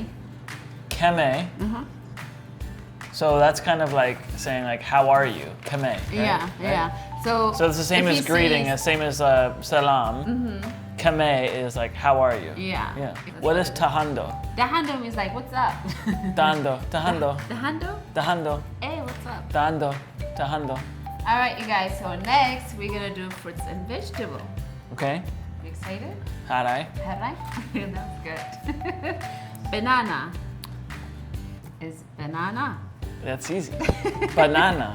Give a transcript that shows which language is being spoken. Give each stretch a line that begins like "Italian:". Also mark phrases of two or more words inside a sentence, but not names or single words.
English: Keme. So that's kind of like saying like, how are you? Keme. Right? Yeah. Right? Yeah. So So it's the same if as he greeting, says- the same as salam. Kame is like, how are you? Yeah. Yeah. What is tahando? Dahando means like, what's up? Tahando. Tahando. Dahando? Tahando. Hey, what's up? Tahando. Tahando. All right, you guys. So next we're gonna do fruits and vegetable. Okay. You excited? Harai. All right. That's good. Banana is banana. That's easy. Banana.